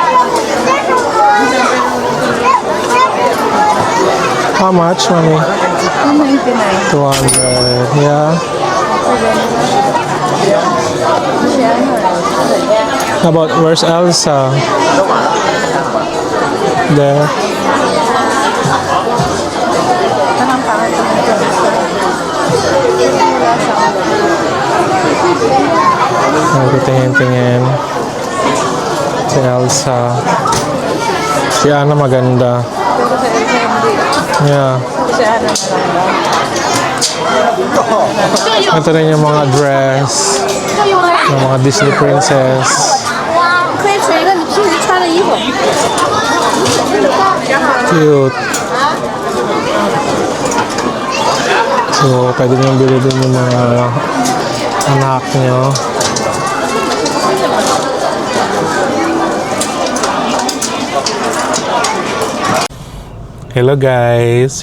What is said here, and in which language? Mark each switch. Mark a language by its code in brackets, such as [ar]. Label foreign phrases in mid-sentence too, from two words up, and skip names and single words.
[en] How much, Mami? 199. 200. Yeah. How about where's Elsa? There. [tl] Tingin-tingin. Si Elsa. Si Anna maganda. Yeah. Ito rin yung mga dress. Yung mga Disney princess. [zh] 可以选一个你平时穿的衣服。 [tl] Cute. So, pwede nyo bili din yung mga anak nyo. [en] Hello guys!